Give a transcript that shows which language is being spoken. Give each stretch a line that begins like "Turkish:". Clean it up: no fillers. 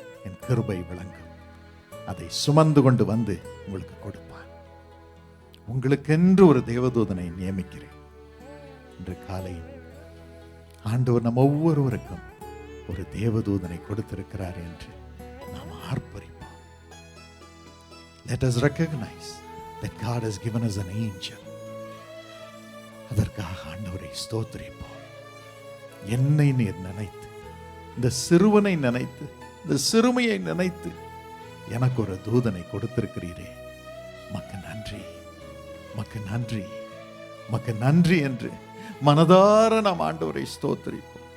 Tamil: என் கிருபை விளங்கும். அதை சுமந்து கொண்டு வந்து உங்களுக்கு கொடுப்பான். உங்களுக்கென்று ஒரு தேவதூதனை நியமிக்கிறேன். இன்று காலை ஆண்டவர் நம் ஒவ்வொருவருக்கும் ஒரு தேவதூதனை கொடுத்திருக்கிறார் என்று நாம் ஆர்ப்பரிப்போம்.
English: Let us recognize that God has given us an angel.
Tamil: அதற்காக ஆண்டவரை ஸ்தோத்திரிப்போம். என்னை நீர் நினைத்து, இந்த சிறுவனை நினைத்து, இந்த சிறுமையை நினைத்து எனக்கு ஒரு தூதனை கொடுத்திருக்கிறீரே, மக்கு நன்றி, மக்கு நன்றி, மக்கு நன்றி என்று மனதார நாம் ஆண்டவரை ஸ்தோத்திரிப்போம்.